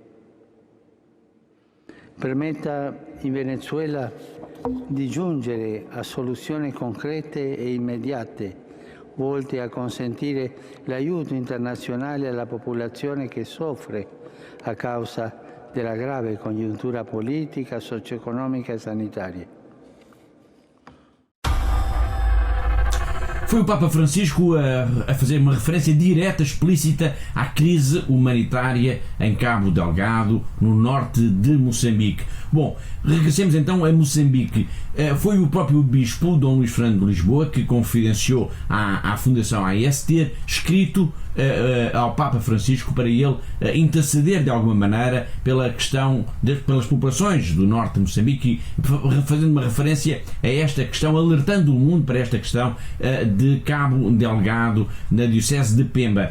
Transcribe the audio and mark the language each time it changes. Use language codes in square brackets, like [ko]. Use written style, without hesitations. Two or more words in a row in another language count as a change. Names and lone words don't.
[it] Permetta in Venezuela di giungere a soluzioni concrete e immediate, volte a consentire l'aiuto internazionale alla popolazione che soffre a causa della grave congiuntura politica, socio-economica e sanitaria. [pt] Foi o Papa Francisco a fazer uma referência direta, explícita à crise humanitária em Cabo Delgado, no norte de Moçambique. Bom, regressemos então a Moçambique. Foi o próprio Bispo, Dom Luís Fernando de Lisboa, que confidenciou à Fundação AES ter escrito ao Papa Francisco para ele interceder de alguma maneira pela questão pelas populações do norte de Moçambique, fazendo uma referência a esta questão, alertando o mundo para esta questão de Cabo Delgado, na Diocese de Pemba.